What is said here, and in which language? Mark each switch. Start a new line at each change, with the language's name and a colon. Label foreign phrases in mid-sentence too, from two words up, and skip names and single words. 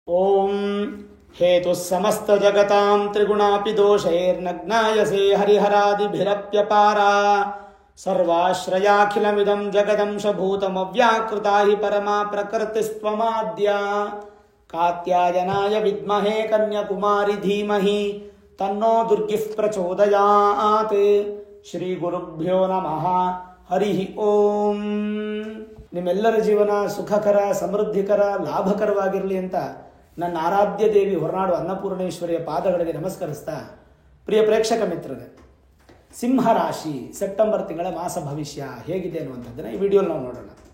Sanskrit: ಓಂ ಹೇತು ಸಮಸ್ತ ಜಗತಾಂ ತ್ರಿಗುಣಾಪಿ ದೋಷೈರ್ನಗ್ನಾಯಸೇ ಹರಿಹರಾದಿಭಿರಪ್ಯಪಾರ ಸರ್ವಾಶ್ರಯಾಖಿಲಮಿದಂ ಜಗದಂಶಭೂತಮವ್ಯಾಕೃತಾ ಹಿ ಪರಮಾ ಪ್ರಕೃತಿಸ್ತ್ವಮಾದ್ಯ ಕಾತ್ಯಾಯನಾಯ ವಿದ್ಮಹೇ ಕನ್ಯಾಕುಮಾರಿ ಧೀಮಹಿ ತನ್ನೋ ದುರ್ಗಿಃ ಪ್ರಚೋದಯಾತ್. ಶ್ರೀ ಗುರುಭ್ಯೋ ನಮಃ. ಹರಿ ಓಂ.
Kannada: ನಿಮ್ಮೆಲ್ಲರ ಜೀವನ ಸುಖಕರ, ಸಮೃದ್ಧಿಕರ, ಲಾಭಕರವಾಗಿರಲಿ ಅಂತ ನನ್ನ ಆರಾಧ್ಯ ದೇವಿ ಹೊರನಾಡು ಅನ್ನಪೂರ್ಣೇಶ್ವರಿಯ ಪಾದಗಳಿಗೆ ನಮಸ್ಕರಿಸ್ತಾ, ಪ್ರಿಯ ಪ್ರೇಕ್ಷಕ ಮಿತ್ರರೇ, ಸಿಂಹರಾಶಿ ಸೆಪ್ಟೆಂಬರ್ ತಿಂಗಳ ಮಾಸ ಭವಿಷ್ಯ ಹೇಗಿದೆ ಅನ್ನುವಂಥದ್ದನ್ನು ಈ ವಿಡಿಯೋಲಿ ನಾವು ನೋಡೋಣ.